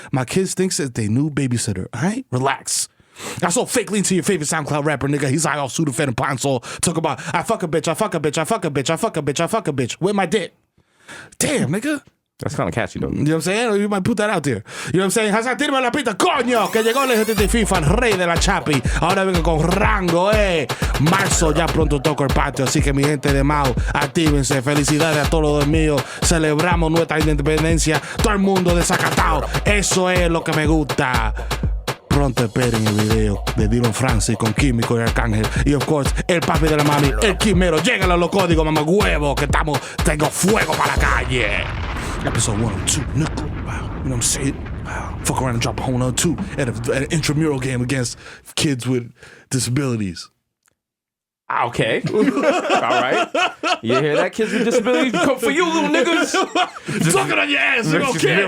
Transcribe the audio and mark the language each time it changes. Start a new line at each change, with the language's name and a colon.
English: My kids thinks it's their new babysitter. Alright? Relax. I saw fake lean to your favorite SoundCloud rapper, nigga. He's like all Sudafed and Pine Sol. Talk about I fuck a bitch, I fuck a bitch, I fuck a bitch, I fuck a bitch, I fuck a bitch. With my dick. Damn, nigga. That's kind of catchy, though. You know what I'm saying? You might put that out there. You know what I'm saying?
Spanish: Hasan, tírame la pita, coño, que llegó el GTT FIFA, el rey de la chapi. Ahora vengo con rango, Marzo ya pronto toco el patio, así que mi gente de Mau, actívense. Felicidades a todos los míos. Celebramos nuestra independencia. Todo el mundo desacatado. Eso es lo que me gusta. Pronto esperen el video de Dylan Francis con Químico y Arcángel. Y
English: of course,
Spanish: el papi de la mami, el Quimero. Lleguen a los códigos, mamá huevo, que tengo fuego para la calle.
English: Episode 102, nigga. Wow. You know what I'm saying? Wow. Fuck around and drop a home run 2 at an intramural game against kids with disabilities. Okay. All right. You hear that, kids with disabilities? Come for you, little niggas. Sucking on your ass. You don't care.